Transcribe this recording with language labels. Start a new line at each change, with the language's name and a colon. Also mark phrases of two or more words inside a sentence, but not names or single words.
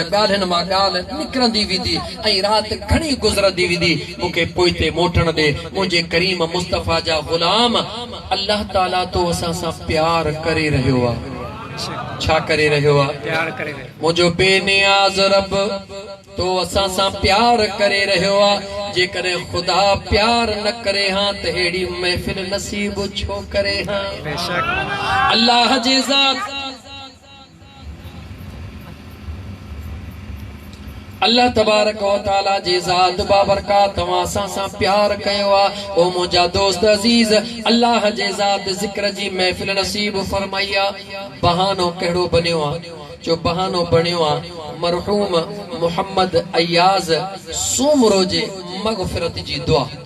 Sindhi: ॻाल्हियुनि मां ॻाल्हि निकिरंदी वेंदी ऐं राति घणी गुज़रंदी वेंदी मूंखे पोइते मोटण ॾे मुंहिंजे करीम मुस्तफा जा ग़ुलाम अल्लाह ताला तो असां सां प्यार करे रहियो आहे छा करे रहियो आहे प्यार करे मुंहिंजो बेनियाज़ रब तो असां सां प्यार करे रहियो आहे जेकॾहिं ख़ुदा प्यार न करे हां त अहिड़ी महफ़िल नसीब छो करे हां बेशक अल्लाह जी ज़ात
Arabic: الله تبارك وتعالى
Sindhi: जी ज़ात बाबरकात तव्हां असां सां प्यार कयो आहे ओ मुंहिंजा दोस्त अज़ीज़ अल्लाह जी ज़ात ज़िक्र जी महफ़िल नसीब फरमाई आहे बहानो कहिड़ो बनियो आहे जो बहानो बणियो आहे मरहूम मोहम्मद अयाज़ सूमरो जे मग़फ़िरत जी दुआ